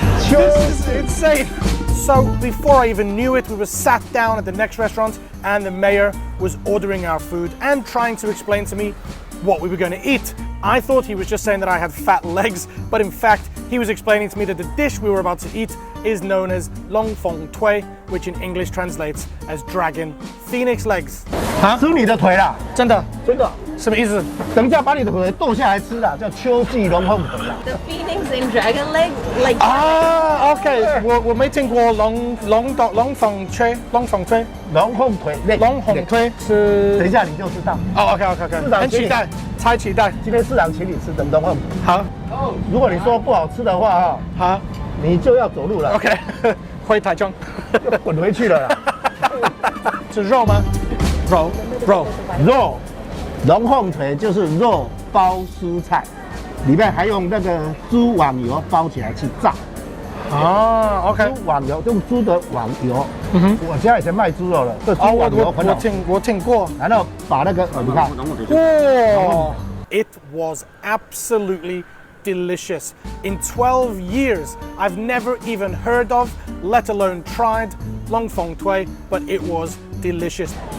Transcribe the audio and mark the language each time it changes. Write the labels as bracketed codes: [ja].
[en] This is insane. So before I even knew it, we were sat down at the next restaurant and the mayor was ordering our food and trying to explain to me what we were going to eat. I thought he was just saying that I had fat legs, but in fact, he was explaining to me that the dish we were about to eat is known as long fong tui, which in English translates as dragon phoenix legs. [zh] 吃你的腿啦！真的？真的？什么意思？等一下把你的腿剁下来吃啦，叫秋季龙凤腿啦。 [en] The phoenix and dragon leg, like [zh] 啊 ，OK，我没听过龙凤腿，龙凤腿，龙凤腿是。等一下你就知道。哦 ，OK，很期待，太期待。今天市长请你吃的龙凤腿。好，如果你说不好吃的话哈，好，你就要走路了。 OK，回台中，要滚回去了啦。是肉吗？肉，龙凤腿就是肉包蔬菜，里面还用那个猪网油包起来去炸。啊 ，OK，猪网油用猪的网油。我家以前卖猪肉了，这猪网油很好。我听过。然后把那个你看， [en] 哇 ，It was absolutely delicious. In 12 years, I've never even heard of, let alone tried, long fong tui, but it was delicious.